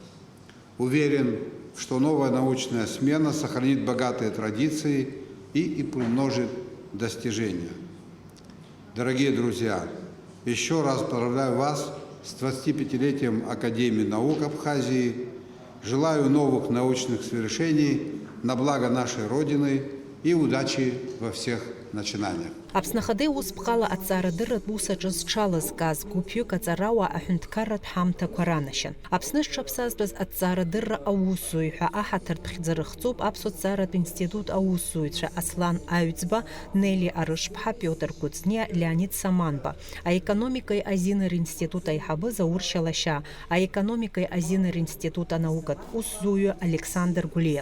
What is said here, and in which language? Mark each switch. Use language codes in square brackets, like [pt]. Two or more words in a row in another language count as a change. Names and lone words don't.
[ru] Уверен, что новая научная смена сохранит богатые традиции и примножит достижения. Дорогие друзья, еще раз поздравляю вас с 25-летием Академии наук Абхазии. Желаю новых научных свершений на благо нашей Родины и удачи во всех начинаниях. [ab] Аԥснахадеи ус бҟала аҵаарадырратә усаҿы зҽалазкааз гәыԥҩык аҵарауаа аҳәынҭқарратә ҳамҭақәа ранашьан. Аԥсны зҽаԥсазтәыз аҭҵаарадырра аусзуҩҳәа аҳаҭыртә хьӡы рыхҵоуп Аԥсуа ҭҵааратә институт аусзуҩцәа Аслан Аҩӡба, Нели Арышԥҳа, Пиотр Кәыҵниа, Леонид Саманба, аекономикеи азиныр институт аиҳабы Заур Шьалашьа, аекономикеи азиныр институт анаукатә усзуҩы Александр Гәлиев.